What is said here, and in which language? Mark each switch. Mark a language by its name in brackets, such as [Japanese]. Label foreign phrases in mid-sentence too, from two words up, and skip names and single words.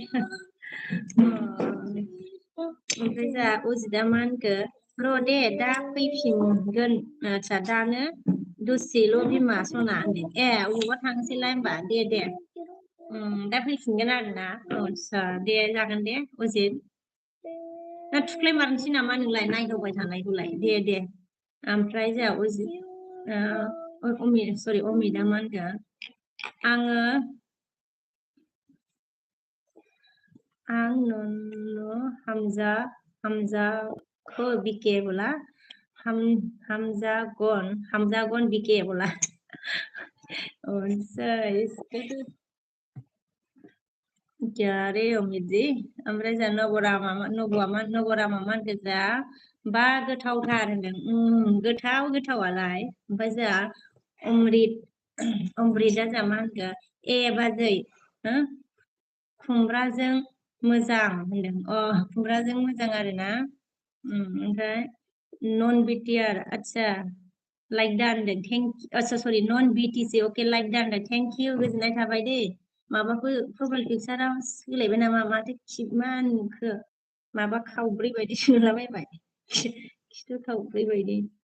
[Bodo] ओमफ्राय जा अजिदा मा होनखो र' दे दा फैफिनगोन आदसा दानो दसेल' बिमा सना होनदों अबावबा थांसैलाय होनबा दे दा फैफिनगोन आरोना आदसा दे जागोन दे अजित दा थुख्लाय मारनोसै नामा नोंलाय नायदावबाय थानायखौलाय दे ओमफ्राय जोंहा अजित सरि अमिता मा होनगोन आं नन्नु हामजाखौ बिके बोला हामजागन बिके बोला [Hindi] क्या रे अमित जी [Bodo] ओमफ्राय जा नबरा मा होनगोन जा बा गोथावथार होनदों गोथावालाय ओमफ्राय जा अमृता जा मा होनगोन बाजै खुमब्राजों मोजां होनदों खुमब्राजों मोजां आरोना ओमफ्राय नन बिटिआर आदसा लाइक दा होनदों सरि नन बिटिसि अके लाइक दा होनदों [English] thank you [Bodo] गोजोननाय थाबाय दे माबाफोर प्रफाइल पिकचाराव सोलायबाय नामा माथो मा नुखो माबा खावब्रै बायदि नुलाबायबाय खिथु खावब्रै बायदि